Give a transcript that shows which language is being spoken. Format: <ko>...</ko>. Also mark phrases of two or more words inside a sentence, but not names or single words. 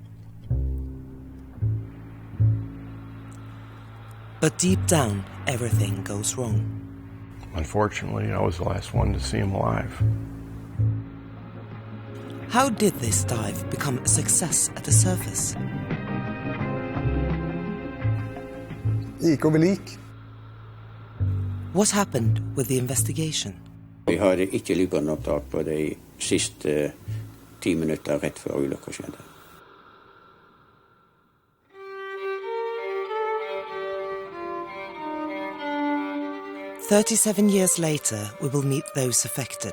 <en>But deep down, everything goes wrong. Unfortunately, I was the last one to see him alive. How did this dive become a success at the surface?</en> <no>Det gikk over lik.</no> <en>What happened with the investigation?</en> <no>Vi har ikke lydopptak på de siste 10 minutter rett før ulykken skjedde.</no> <en>"37 years later, we will meet those affected.</en>